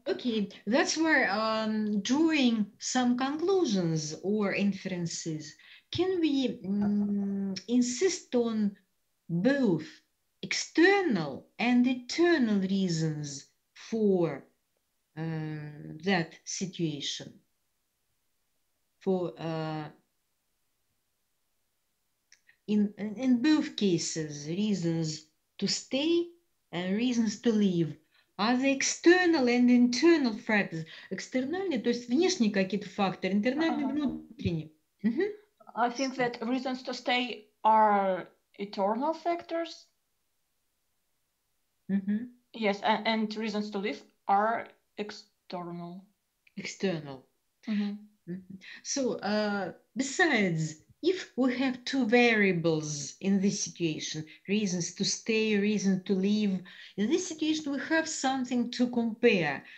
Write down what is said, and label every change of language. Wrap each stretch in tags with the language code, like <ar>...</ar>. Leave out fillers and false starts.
<en>Okay, that's where drawing some conclusions or inferences, can we insist on both external and internal reasons for that situation? For in both cases, reasons to stay and reasons to leave. Are the external and internal factors?</en> <ru>Экстернальные, то есть внешние какие-то факторы, интернальные, внутренние.</ru> <en>I think that reasons to stay are internal factors. Yes, and reasons to leave are external. External. So, besides, if we have two variables in this situation, reasons to stay, reason to leave, in this situation we have something to compare.</en>